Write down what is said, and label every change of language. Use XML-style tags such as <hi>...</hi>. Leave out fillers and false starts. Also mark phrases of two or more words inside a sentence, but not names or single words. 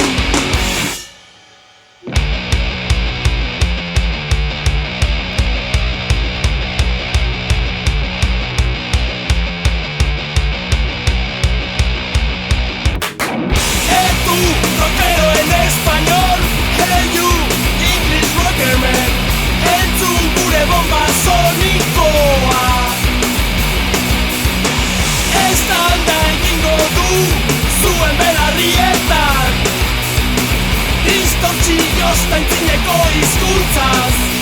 <es>Etu rockero en español,</es> <en>hey you English rockerman,</en> <eu>entzun gure bomba sonikoa. Estanda egingo du zuen belarrietan, distortzioz taintzineko hizkuntzaz.</eu>